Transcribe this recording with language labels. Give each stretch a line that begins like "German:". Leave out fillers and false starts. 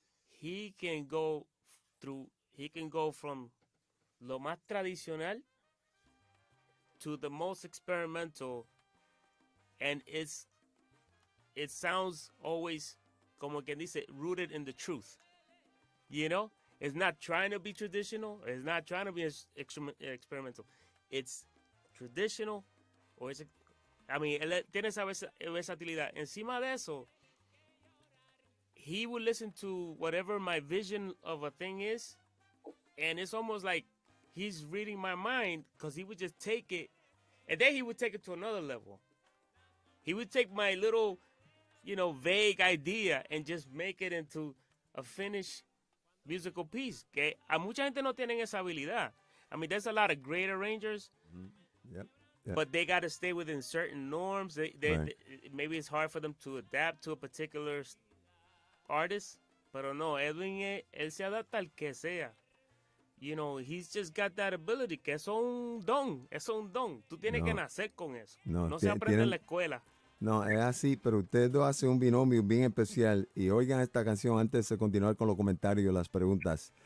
English: He can go from
Spanish: lo más tradicional
English: to the most experimental, and it sounds always,
Spanish: como quien dice,
English: rooted in the truth. You know, it's not trying to be traditional. It's not trying to be experimental. It's traditional, or it's, I mean,
Spanish: él tiene esa versatilidad. Encima de eso,
English: he would listen to whatever my vision of a thing is, and it's almost like he's reading my mind, because he would just take it, and then he would take it to another level. He would take my little, you know, vague idea and just make it into a finished musical piece.
Spanish: Que a mucha gente no tienen esa habilidad.
English: I mean, there's a lot of great arrangers, Yep. but they got to stay within certain norms. Maybe it's hard for them to adapt to a particular artist.
Spanish: Pero no, Edwin, él se adapta al que sea.
English: You know, he's just got that ability,
Spanish: que eso es un don. Tú tienes que nacer con eso. No se aprende en la escuela. No, es así, pero ustedes dos hacen un binomio bien especial. Y oigan esta canción antes de continuar con los comentarios y las preguntas.